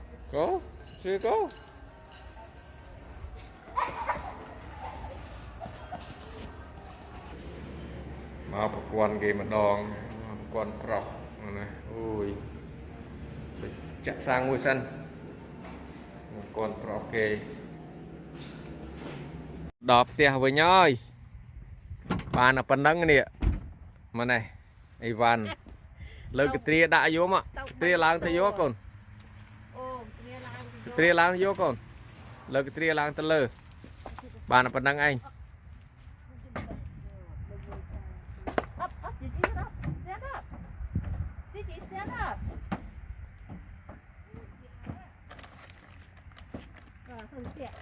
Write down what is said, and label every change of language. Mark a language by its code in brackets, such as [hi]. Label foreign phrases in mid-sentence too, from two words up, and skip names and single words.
[km] go chưa go មកប្រព័ន្ធគេម្ដងប្រព័ន្ធប្រុសណាអូយចាក់សាំងមួយសិនប្រព័ន្ធប្រុសគេដល់ផ្ទះវិញហើយបានតែប៉ុណ្្នឹងនេះមកនេះអីវ៉ាន់លើកត្រាដាក់យកមកត្រាឡើងទៅយកកូន អូ ត្រាឡើងយកកូនលើកត្រាឡើងទៅលើបានតែប៉ុណ្្នឹងឯង [en] Up, Gigi, get up. Stand up. Gigi, stand up. [km] សំទាក់